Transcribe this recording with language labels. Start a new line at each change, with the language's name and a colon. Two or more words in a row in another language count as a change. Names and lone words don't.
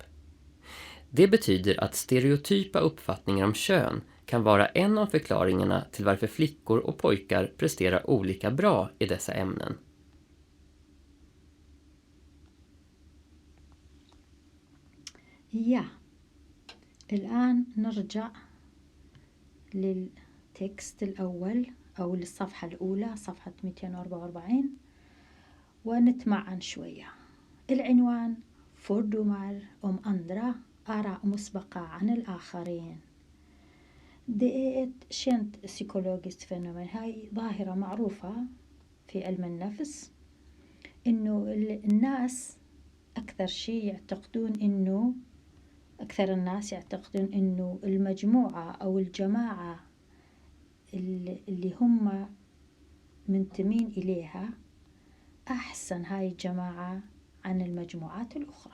Swedish: Det betyder att stereotypa uppfattningar om kön kan vara en av förklaringarna till varför flickor och pojkar presterar olika bra i dessa ämnen. Ja,
Arabic: الآن نرجع للتكست الأول أو للصفحة الأولى صفحة 244 ونتمعن شوية. العنوان
Swedish: fördomar om andra,
Arabic: آراء مسبقة عن الآخرين.
Swedish: Det är ett känt psykologiskt fenomen.
Arabic: هاي ظاهرة معروفة في علم النفس إنه الناس أكثر الناس يعتقدون إنه المجموعة أو الجماعة اللي هم منتمين إليها أحسن هاي الجماعة عن المجموعات الأخرى.